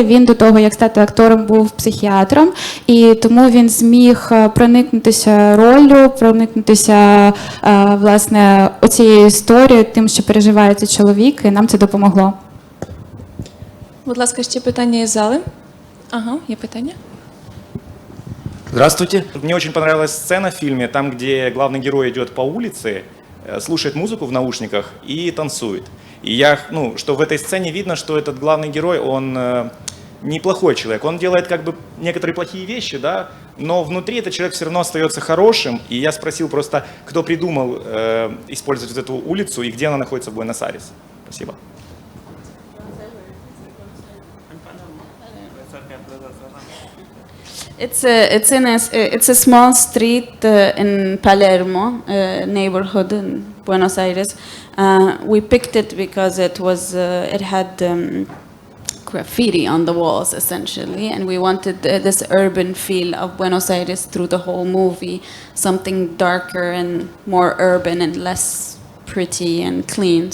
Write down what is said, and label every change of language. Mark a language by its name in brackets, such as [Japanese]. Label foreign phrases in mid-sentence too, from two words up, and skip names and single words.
[Ukrainian] Він до того, як стати актором, був психіатром, і тому він зміг проникнутися роллю, проникнутися, власне, оцією історією, тим, що переживає цей чоловік, і нам це допомогло. Будь ласка, ще питання із зали. Ага, є питання. [Russian] Здравствуйте. Мне очень понравилась сцена в фильме, там, где главный герой идет по улице, слушает музыку в наушниках и танцует. И что в этой сцене видно, что этот главный герой, он неплохой человек. Он делает как бы некоторые плохие вещи, да, но внутри этот человек все равно остается хорошим. И я спросил просто, кто придумал использовать вот эту улицу и где она находится в Буэнос-Айресе. Спасибо. [English] It's a small street in Palermo neighborhood in Buenos Aires. We picked it because it had graffiti on the walls essentially, and we wanted this urban feel of Buenos Aires through the whole movie, something darker and more urban and less pretty and clean.